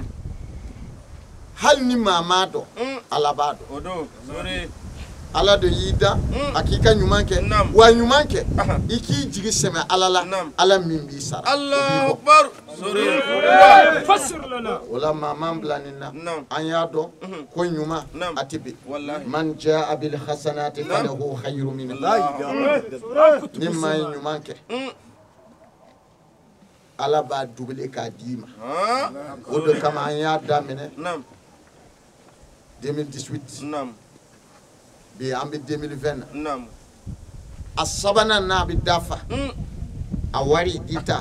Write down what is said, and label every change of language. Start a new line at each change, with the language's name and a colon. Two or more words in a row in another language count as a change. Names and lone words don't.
Bambara: hali ni maa m'a dɔn Ala b'a dɔn Odo. Sore. Ala de y'i da a k'i ka ɲuman kɛ Naam. wa ɲuman kɛ i k'i jigi sɛmɛ Ala la Naam. Ala min b'i sara
Arabic: الله أكبر. Sore.
Bambara: o la maa man bila nin na Naam. an y'a dɔn ko ɲuman Naam. a tɛ bin Wallahi.
Arabic: من جاء بالحسنة فله خير منها
Bambara: ni maa ye ɲuman kɛ Ala b'a doublé k'a d'i ma Ah. o de kama an y'a daminɛ Nam. 2018 Nam. bi an bɛ 2020 na Nam. a sabanan n'a bɛ dafa a wari i ta